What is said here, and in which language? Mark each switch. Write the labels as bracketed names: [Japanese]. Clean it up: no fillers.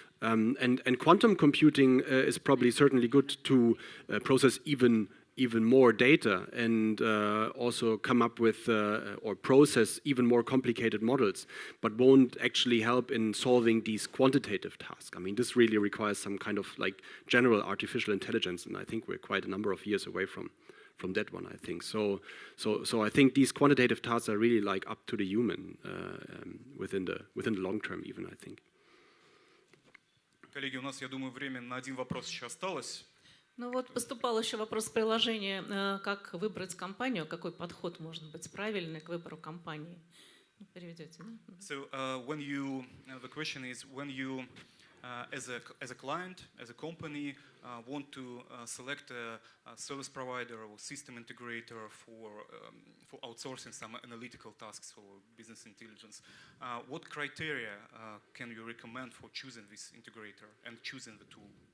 [English] And quantum computing is probably certainly good to process even more data and also come up with or process even more complicated models, but won't actually help in solving these quantitative tasks. I mean, this really requires some kind of like general artificial intelligence, and I think we're quite a number of years away from that one, I think. So I think these quantitative tasks are really like up to the human within the long term even, I think. [Russian] Коллеги, у нас, я думаю, время на один вопрос еще осталось. Ну вот поступал еще вопрос в приложении, как выбрать компанию, какой подход может быть правильный к выбору компании. Переведете, да? [English] So the question is when you, as a client, as a company, want to select a service provider or system integrator for outsourcing some analytical tasks for business intelligence, what criteria can you recommend for choosing this integrator and choosing the tool?